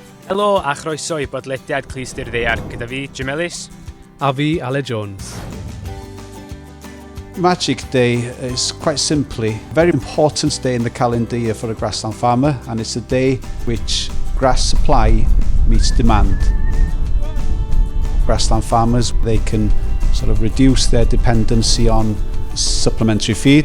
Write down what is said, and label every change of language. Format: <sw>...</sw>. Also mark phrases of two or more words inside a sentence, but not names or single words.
<cy>Helo a chroeso I Podlediad Clust Ddaear gyda fi, Jim Ellis. A fi, Ale Jones.</cy> <en>Magic Day is quite simply a very important day in the calendar year for a grassland farmer, and it's a day which grass supply meets demand. Grassland farmers, they can sort of reduce their dependency on supplementary feed.</en>